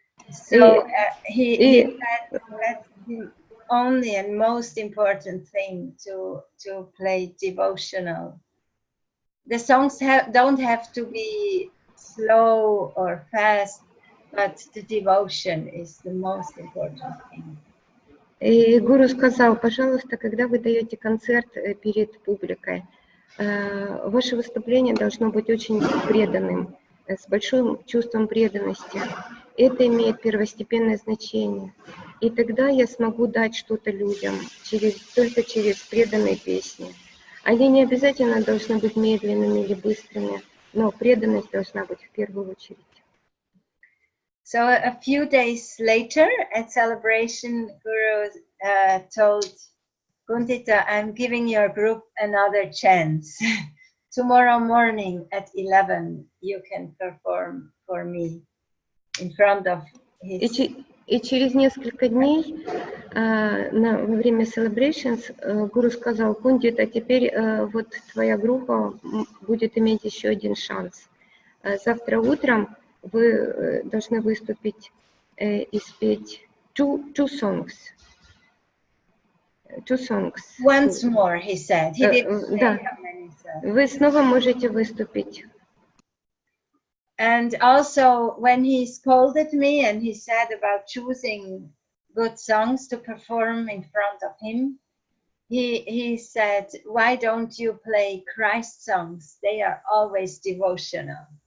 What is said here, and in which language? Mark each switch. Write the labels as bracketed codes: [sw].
[en] So he said that's the only and most important thing to play devotional. The songs don't have to be slow or fast, but the devotion is the most important thing. [ru] И Гуру сказал, пожалуйста, когда вы даете концерт перед публикой, Ваше выступление должно быть очень преданным, с большим чувством преданности. Это имеет первостепенное значение. И тогда я смогу дать что-то людям только через преданные песни. Они не обязательно должны быть медленными или быстрыми, но преданность должна быть в первую очередь. [en] So a few days later at celebration, Guru told Guntita, I'm giving your group another chance. Tomorrow morning at 11, you can perform for me in front of his... [ru] И через несколько дней во время celebrations Гуру сказал: Гундита, теперь вот твоя группа будет иметь еще один шанс. Завтра утром вы должны выступить и спеть [en] two songs. Once more, he said. He didn't say [ru] Да. [en] how many songs. [ru] Вы снова можете выступить. [en] And also, when he scolded me and he said about choosing good songs to perform in front of him, he said, why don't you play Christ songs? They are always devotional.